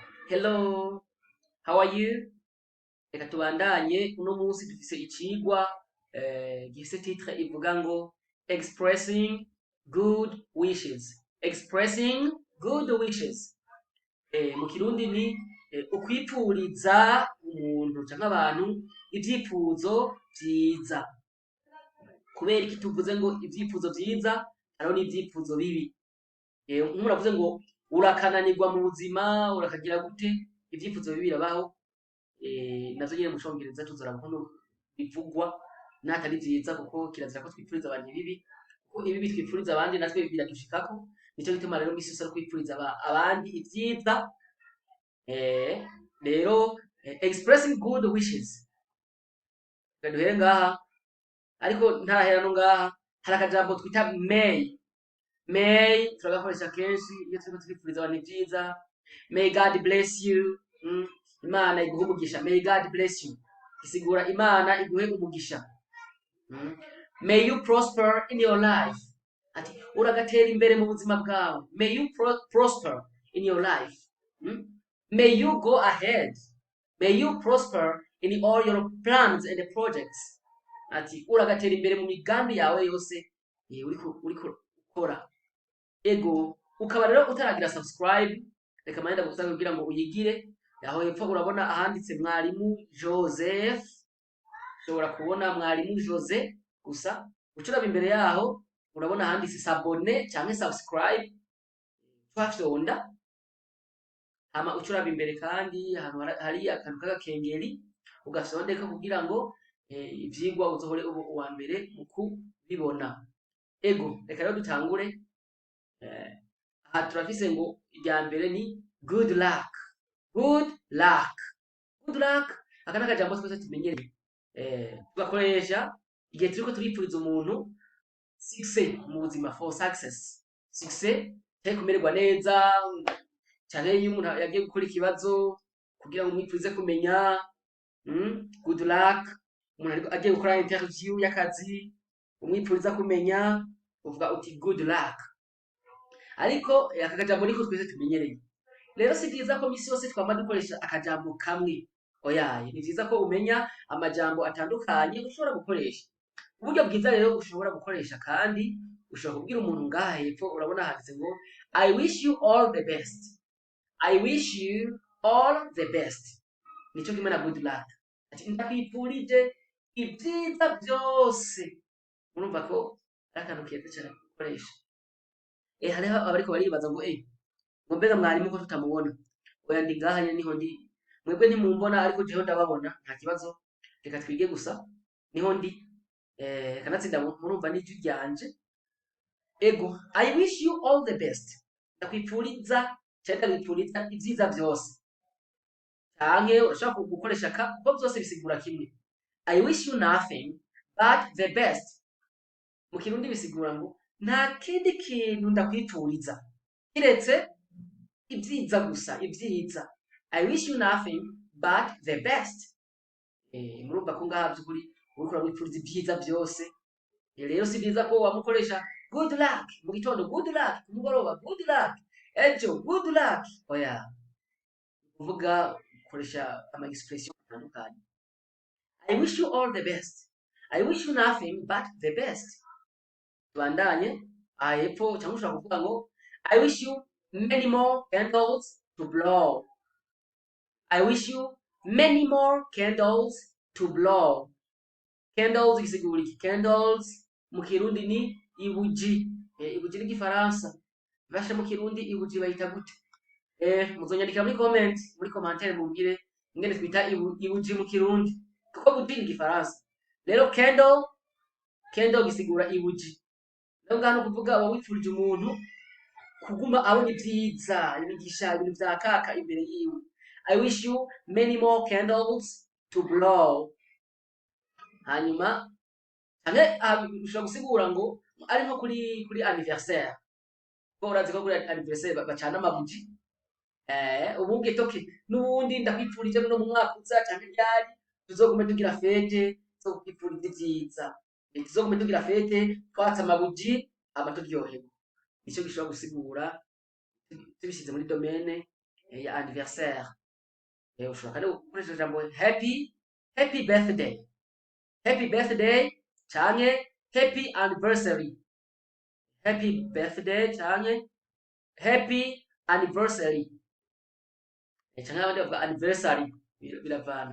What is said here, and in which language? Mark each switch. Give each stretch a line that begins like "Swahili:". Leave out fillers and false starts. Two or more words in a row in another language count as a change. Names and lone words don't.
English: Hello, how are you?
Rundi: Reka tubandanye uno munsi dufise icigwa gifise titre ivuga ngo
English: expressing good wishes. Expressing good wishes.
Rundi: Mu kirundi ni ukwipfuriza umuntu canke abantu ivyifuzo vyiza. Kubera iki tuvuze ngo ivyifuzo vyiza hariho n'ivyifuzo bibi. Umuntu avuze ngo urakananirwa mu buzima urakagira gute, ivyifuzo bibi birabaho. Navyo nyene mu Congereza tuzora kuno bivugwa natari vyiza kuko kirazira ko twipfuriza abantu ibibi, kuko ibibi twipfuriza abandi natwe biradushikako. Nico gituma rero misi yose ari kwipfuriza abandi ivyiza. Rero
English: expressing good wishes.
Rundi: Duhere ngaha ariko ntarahera no ngaha hari akajambo twita may. May turagakoresha kenshi iyo turiko twipfuriza abantu ivyiza.
English: May God bless you.
Rundi: Imana iguhe umugisha.
English: May God bless you.
Rundi: Isigura Imana iguhe umugisha.
English: May you prosper in your life.
Rundi: Ati uragatera imbere mu buzima bwawe.
English: May you prosper in your life. May you go ahead. May you prosper in all your plans and projects.
Rundi: Ati uragatera imbere mu migambi yawe yose uriko ukora. Ego ukaba rero utaragira subscribe, reka manda gusaba kugira ngo uyigire. Aho hepfo urabona ahanditse mwarimu Joseph. Ushobora kubona mwarimu Jose gusa. Ucuraba imbere yaho urabona ahanditse s'abonner cyangwa subscribe. Twafyonda. Hama ucuraba imbere kandi ahantu hari akantu k'agakengeri ugafyondeka kugira ngo ivyigwa uzohore ubu uwa mbere mu kubibona. Ego reka rero dutangure. Aha turafise ngo irya mbere ni
English: good luck. Good luck. Good luck
Rundi: akana kajambo twese tumenyereye. Tugakoresha igihe turiko turipfuriza umuntu success mu buzima,
English: for success.
Rundi: Success cyo kumererwa neza cyane iyo umuntu yagiye gukora ikibazo kugira ngo umwipfurize kumenya.
English: Good luck.
Rundi: Umuntu agiye gukora interview y'akazi umwipfuriza kumenya uvuga uti
English: good luck.
Rundi: Ariko aka kajambo niko twese tumenyereye. Rero si byiza ko misi yose twama dukoresha akajambo kamwe. Oyaye ni byiza ko umenya amajambo atandukanye ushobora gukoresha. Uburyo bwiza rero ushobora gukoresha kandi ushobora kubwira umuntu ngaha hepfo urabona handitse ngo
English: I wish you all the best. I wish you all the best.
Rundi: Nico kimwe na
English: good luck.
Rundi: Ati ndakwipfurije ibyiza byose. Urumva ko akantu keza cyane gukoresha. Hariho abariko baribaza ngo ngo mbega mwarimu ko tutamubona. Oya ndi ngaha nyene niho ndi. Mwebwe ntimumbona ariko jeho ndababona nta kibazo. Reka twige gusa niho ndi. Kanatsinda murumva n'ijwi ryanje. Ego
English: I wish you all the best.
Rundi: Ndakwipfuriza cyane ndakwipfuriza ibyiza byose. Canke urashaka gukoresha kuko byose bisigura kimwe.
English: I wish you nothing but the best.
Rundi: Mu Kirundi bisigura ngo nta kindi kintu ndakwipfuriza kiretse ibyiza gusa, ibyiza.
English: I wish you nothing but the best.
Rundi: Murumva ko ngaha by'ukuri uriko uramwipfuriza ibyiza byose. Rero si byiza ko wamukoresha
English: good luck
Rundi: mu gitondo,
English: good luck
Rundi: ku mugoroba,
English: good luck ejo, good luck.
Rundi: Oya uvuga ukoresha ama expression atandukanye.
English: I wish you all the best. I wish you nothing but the best.
Rundi: Tubandanye hepfo cyangwa ushobora kuvuga ngo
English: I wish you many more candles to blow. I wish you many more candles to blow.
Rundi: Candles isigura iki? Candles mu Kirundi ni ibuji. Ibuji ni Gifaransa. Basha mu Kirundi ibuji bayita gute? Muzonyandikira muri commentaire mumbwire ingene twita ibuji mu Kirundi. Kuko buji ni Gifaransa. Rero candle gisigura ibuji. Ngano kuvuga wawipfurije umuntu kuguma abona ibyiza, imigisha, ibintu vya kaka imbere yiwe. I wish you many more candles to blow. Hanyuma ushobora gusigura ngo ari nko kuri anniversaire. Ko urazi ko kuri anniversaire bacana amabuji. Ubunge toke nubundi ndakwipfurije no mu mwaka uza cyane ryari tuzogume tugira fete zo kwipfuriza ibyiza. Tuzogume tugira fete twatsa amabuji abaturyohego. Nico gishobora gusigura tubishize muri domaine ya anniversaire. ushobora kandi gukoresha ijambo
English: happy birthday, happy birthday
Rundi: canke
English: happy anniversary, happy birthday
Rundi: canke
English: happy anniversary,
Rundi: canke abandi bavuga anniversary, biravana.